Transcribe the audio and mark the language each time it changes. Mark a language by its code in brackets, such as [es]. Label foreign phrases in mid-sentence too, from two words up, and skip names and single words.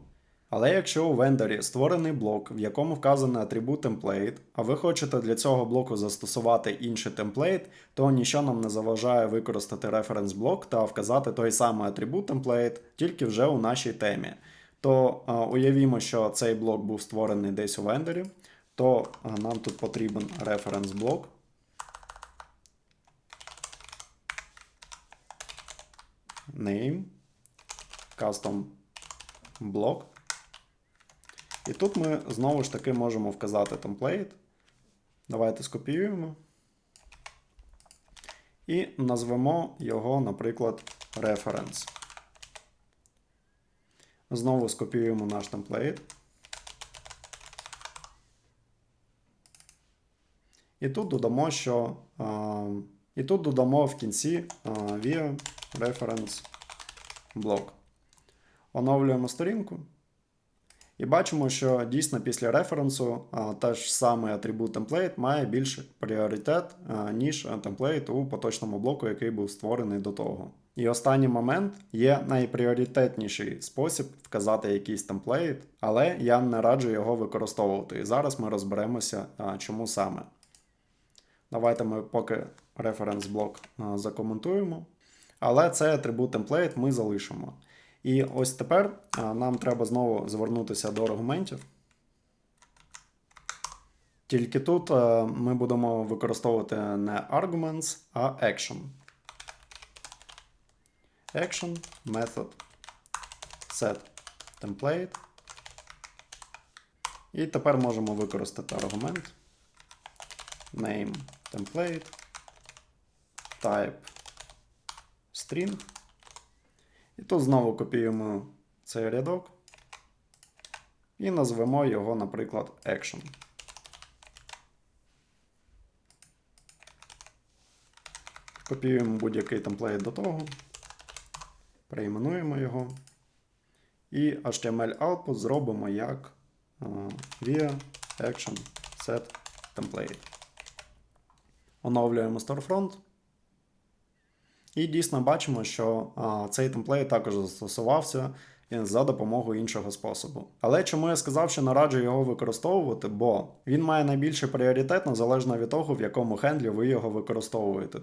[uk] Але якщо у вендорі створений блок, в якому вказаний атрибут template, а ви хочете для цього блоку застосувати інший темплейт, то нічого нам не заважає використати референс-блок та вказати той самий атрибут template, тільки вже у нашій темі. То уявімо, що цей блок був створений десь у вендорі, то нам тут потрібен референс-блок. [en] Name, custom block. [uk] І тут ми знову ж таки можемо вказати темплейт. Давайте скопіюємо. І назвемо його, наприклад, reference. Знову скопіюємо наш темплейт. І тут додамо, в кінці [en] via reference block. [uk] Оновлюємо сторінку. І бачимо, що дійсно після референсу теж самий атрибут template має більший пріоритет, ніж темплейт у поточному блоку, який був створений до того. І останній момент є найпріоритетніший спосіб вказати якийсь темплейт, але я не раджу його використовувати. І зараз ми розберемося, чому саме. Давайте ми поки референс-блок закоментуємо. Але цей атрибут template ми залишимо. І ось тепер нам треба знову звернутися до аргументів. Тільки тут ми будемо використовувати не arguments, а action. [en] Action, method, set template. [uk] І тепер можемо використати аргумент. [en] Name template, type string. [uk] І тут знову копіюємо цей рядок і назвемо його, наприклад, action. Копіюємо будь-який темплейт до того, перейменуємо його. І [en] HTML output [uk] зробимо як [en] via action set template. [uk] Оновлюємо storefront. І дійсно бачимо, що цей темплейт також застосувався за допомогою іншого способу. Але чому я сказав, що не раджу його використовувати? Бо він має найбільший пріоритет незалежно від того, в якому хендлі ви його використовуєте.